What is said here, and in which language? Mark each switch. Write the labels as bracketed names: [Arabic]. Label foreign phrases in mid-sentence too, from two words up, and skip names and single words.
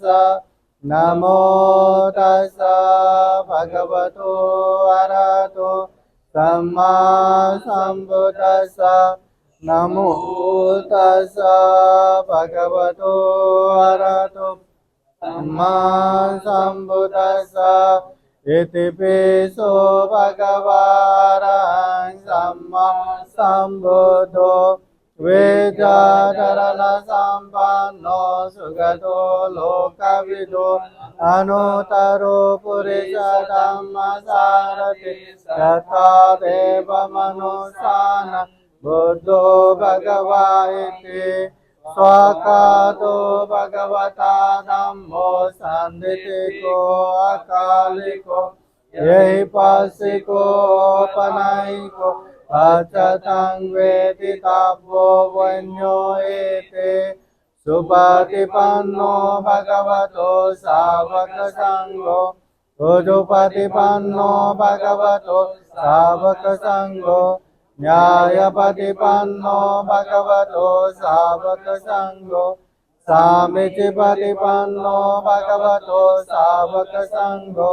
[Pali] नमो तस्स भगवतो अरहतो सम्मा सम्बुद्दस्स। नमो तस्स भगवतो अरहतो सम्मा सम्बुद्दस्स। इति पिसो भगवान् सम्मा सम्बुद्धो वेदाधरण सम्पन्नो सुगतो लोकविदो अनुतरो पुरुष धम्मसारथि तथादेव मनुष्यान् बुद्धो भगवा इति। स्वाकातो भगवता धम्मो सन्दितिको अकालिको यही पासिको पनाइको अचतं वेदितव्यो वन्यो एते। सुपतिपन्नो भगवतो सावक संघो उजुपतिपन्नो भगवतो सावक संघो न्यायपतिपन्नो भगवतो सावक संघो सामीचिपतिपन्नो भगवतो सावक संघो।